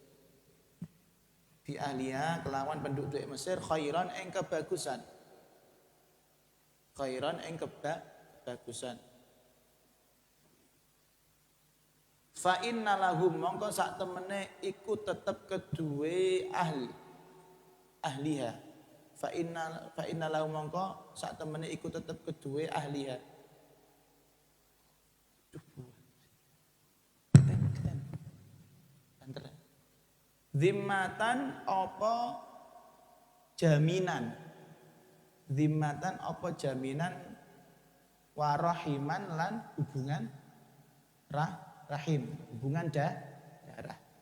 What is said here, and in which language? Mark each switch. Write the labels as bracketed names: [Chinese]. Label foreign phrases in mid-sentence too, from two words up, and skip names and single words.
[Arabic] بأهلها [Javanese] kelawan penduduke Mesir khairan ing kebagusan. Khairan ing kebagusan. [Arabic] فإن لهم [Javanese] mongko sak temene iku tetep kedue ahliha. [Arabic] فإن لهم [Javanese] mongko sak temene iku tetep kedue ahliha. Zimmatan apa jaminan. Zimmatan apa jaminan warahiman lan hubungan rahim, hubungan darah.